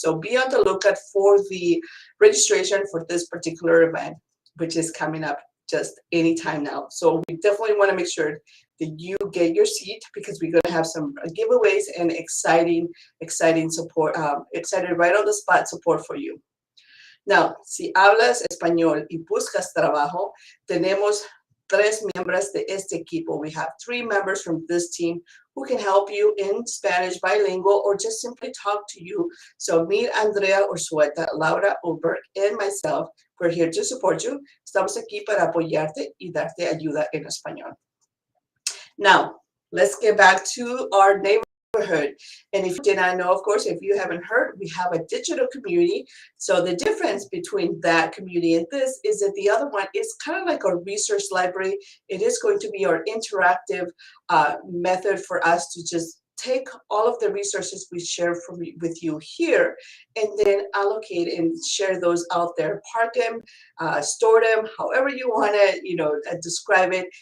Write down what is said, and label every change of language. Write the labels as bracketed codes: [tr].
[en] So be on the lookout for the registration for this particular event, which is coming up just anytime now. So we definitely want to make sure that you get your seat, because we're going to have some giveaways and exciting support, excited right on the spot support for you. [es] Now, si hablas español y buscas trabajo, tenemos 3 miembros de este equipo. [en] We have 3 members from this team who can help you in Spanish bilingual or just simply talk to you. So me, Andrea Orsueta, Laura Ulberg, and myself, we're here to support you. [es] Estamos aquí para apoyarte y darte ayuda en español. [en] Now, let's get back to our neighborhood. And if you did not know, of course, if you haven't heard, we have a digital community. So the difference between that community and this is that the other one is kind of like a research library. It is going to be our interactive method for us to just take all of the resources we share with you here and then allocate and share those out there, park them, store them, however you want to, describe it.